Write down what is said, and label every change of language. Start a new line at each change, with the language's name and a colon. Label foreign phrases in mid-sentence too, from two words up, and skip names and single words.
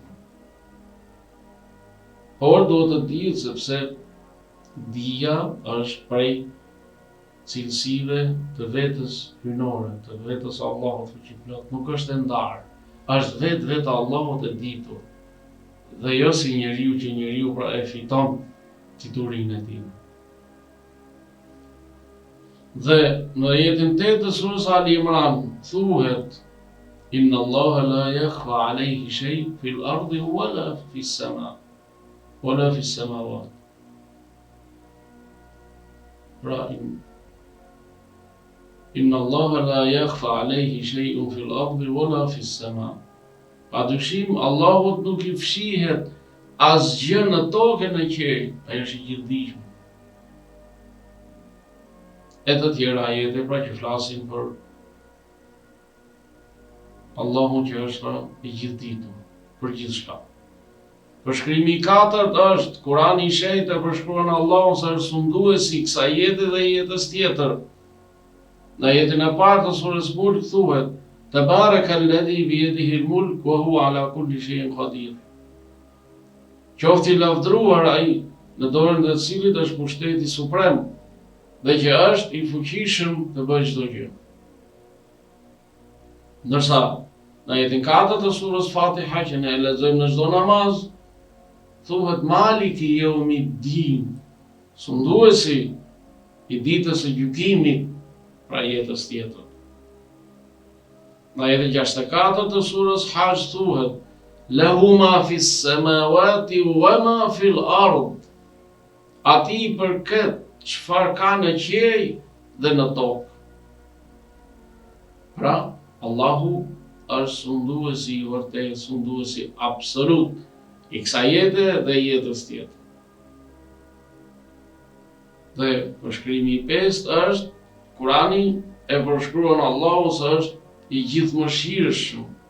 Albanian: Por duhet të dihet sepse dija është prej cilësive të vetës hyjnore, të vetës Allahut fuqiplot, nuk është e ndarë, është vetë Allahut e ditur. Dhe jo si njeriu që njeriu pra e fiton diturinë e tij. Dhe në ajetin 8 të surës Ali Imran thuhet,
Arabic: إن الله لا يخفى عليه شيء في الأرض ولا في السماء ولا في السماوات. Pra إن الله لا يخفى عليه شيء في الأرض ولا في السماء.
Albanian: Padyshim Allahut nuk i fshihet asgjë në tokë e në qiell, ai është i gjithdijshëm. E të tjera ajete pra që flasin për Allahun që është pra i gjithditur për gjithçka. Përshkrimi i katërt është Kurani i shenjtë e përshkruan Allahun se është sunduesi i kësaj jete dhe jetës tjetër. Në ajetin e parë të surës Mulk thuhet:
Arabic: تبارك الذي بيده الملك وهو على كل شيء قدير.
Albanian: Qoftë i lavdruar ai në dorën e cilit është pushteti suprem dhe që është i fuqishëm të bëjë çdo gjë. Ndërsa në ajetin 4 të surës Fatiha që ne e lexojmë në çdo namaz, thuhet
Arabic: مالك يوم الدين,
Albanian: sunduesi i ditës së gjykimit, pra jetës tjetër. Në ajetin 64 të surës Hajj thuhet:
Arabic: له ما في السماوات وما في الأرض.
Albanian: Ati përket çfarë ka në qiell dhe në tokë. Pra, Allahu është sunduesi i vërtetë, sunduesi absolut i kësaj jete dhe jetës tjetër. Dhe përshkrimi i 5 është Kurani e përshkruan Allahu se është i gjithëmëshirshëm.